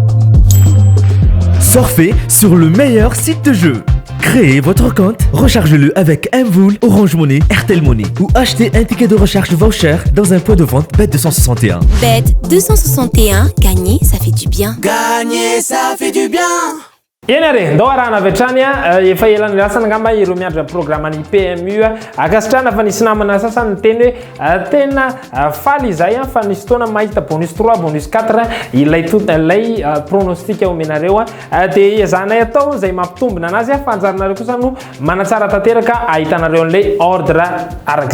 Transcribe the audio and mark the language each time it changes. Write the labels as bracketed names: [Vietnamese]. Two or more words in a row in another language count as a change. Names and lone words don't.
[French] Surfez sur le meilleur site de jeu. Créez votre compte, rechargez-le avec Mvoul, Orange Money, Airtel Money ou achetez un ticket de recharge voucher dans un point de vente Bet261. Bet261, gagner, ça fait du bien. Gagner, ça fait du bien. [Malagasy] Yenare ndo arana avy hatrany efa elany lasana ngamba ireo miandra programme ny PMU akasitrana fa nisy namana sasany niteny hoe tena faly izay fa nisy fotoana mahita bonus 3 bonus 4 ilay pronostic omenareo de izanay atao zay mampitombina anazy fa anjaranareo kosa no manatsara tanteraka ahitanareo an'ilay ordre araka